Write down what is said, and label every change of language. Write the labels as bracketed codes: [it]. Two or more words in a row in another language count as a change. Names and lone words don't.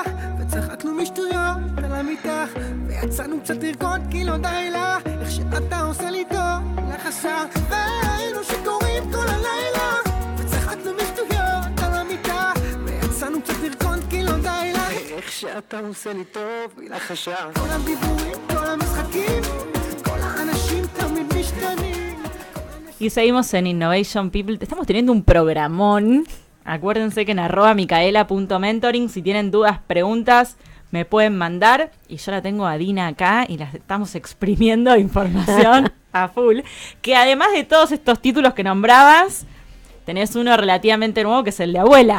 [he] וצחקנו משטויות על המיטה ויצאנו קצת לרקוד כי לא די לה איך שאתה עושה לי טוב לך השאר והיינו שיכורים כל הלילה וצחקנו משטויות על המיטה ויצאנו קצת לרקוד כי לא די לה איך שאתה עושה לי טוב לך השאר כל הדיבורים, כל המשחקים כל האנשים תמיד משתנים [es] Y seguimos en Innovation People. Estamos teniendo un programón. Acuérdense que en @micaela.mentoring si tienen dudas, preguntas, me pueden mandar. Y yo la tengo a Dina acá y las estamos exprimiendo de información a full. Que además de todos estos títulos que nombrabas, tenés uno relativamente nuevo que es el de abuela.